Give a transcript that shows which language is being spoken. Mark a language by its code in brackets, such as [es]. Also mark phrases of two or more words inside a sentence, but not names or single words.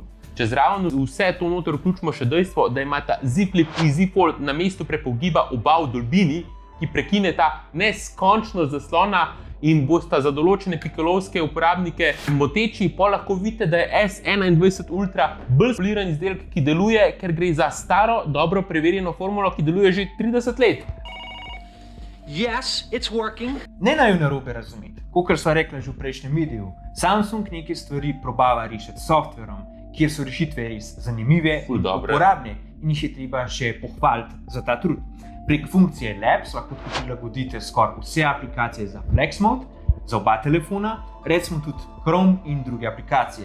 [sl] Če zraven vse to noter vključimo še dejstvo, da imata Z Flip in Z Fold na mestu prepogiba oba v dolbini, ki prekineta neskončnost zaslona in bosta za določene pikalovske uporabnike moteči, pa lahko vidite, da je S21 Ultra bolj poliran izdelek, ki deluje, ker gre za staro, dobro preverjeno formulo, ki deluje že 30 let. [en] Yes, it's working. [sl] Ne naj jo narobe razumeti, kakor sva rekla že v prejšnjem videu. Samsung neke stvari probava rešiti s softverom, kjer so rešitve res zanimive in uporabne in jih je treba še pohvaliti za ta trud. Prek funkcije Labs lahko prilagodite skoraj vse aplikacije za Flex Mode, za oba telefona, recimo tudi Chrome in druge aplikacije.